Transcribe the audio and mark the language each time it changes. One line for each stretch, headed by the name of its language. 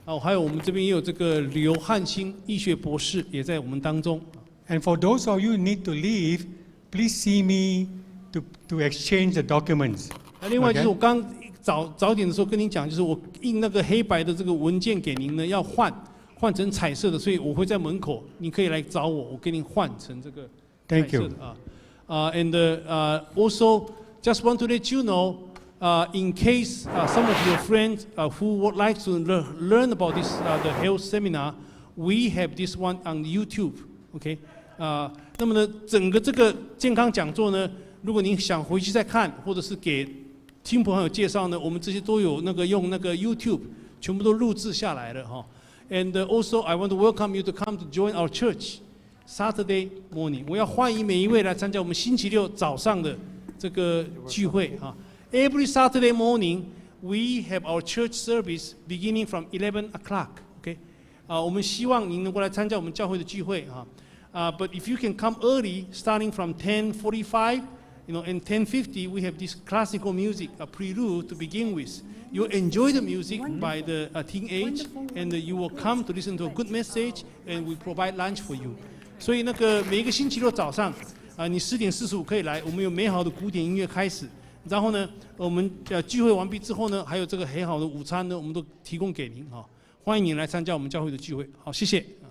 Chinese: 还有我们这边也有这个刘汉兴医学博士也在我们当中。
English: And for those of you who need to leave, please see me to exchange the documents.
Chinese: 另外就是我刚早点的时候跟您讲，就是我印那个黑白的这个文件给您呢，要换成彩色的，所以我会在门口，你可以来找我，我给您换成这个彩色的
English: and also just want to let you know, in case some of your friends who would like to learn about this the health seminar, we have this one on YouTube, okay?
Chinese: 那么呢，整个这个健康讲座呢，如果您想回去再看，或者是给亲朋好友介绍呢，我们这些都有用那个 YouTube 全部都录制下来了哈。
English: And also, I want to welcome you to come to join our church Saturday morning.
Chinese: 我要欢迎每一位来参加我们星期六早上的这个聚会哈。
English: Every Saturday morning, we have our church service beginning from 11 o'clock. Okay?
Chinese: 我们希望您能够来参加我们教会的聚会哈。
English: But if you can come early, starting from 10:45, and 10:50, we have this classical music, a prelude to begin with. You enjoy the music by the teenage, and you will come to listen to a good message, and we provide lunch for you.
Chinese: 所以每一个星期六早上，你10点45可以来，我们有美好的古典音乐开始。然后呢，我们聚会完毕之后呢，还有这个很好的午餐呢，我们都提供给您哈。欢迎您来参加我们教会的聚会。好，谢谢。